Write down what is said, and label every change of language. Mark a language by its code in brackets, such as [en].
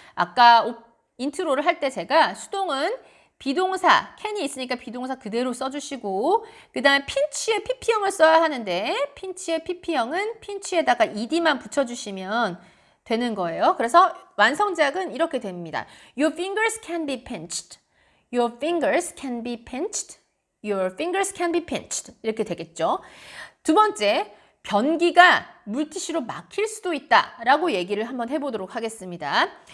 [ko] 아까 인트로를 할 때 제가 수동은 비동사, can이 있으니까 비동사 그대로 써주시고 그 다음에 pinch에 pp형을 써야 하는데 pinch의 pp형은 pinch에다가 ed만 붙여주시면 되는 거예요. 그래서 완성작은 이렇게 됩니다. [en] Your fingers can be pinched. Your fingers can be pinched. Your fingers can be pinched. [ko] 이렇게 되겠죠. 두 번째, 변기가 물티슈로 막힐 수도 있다 라고 얘기를 한번 해보도록 하겠습니다.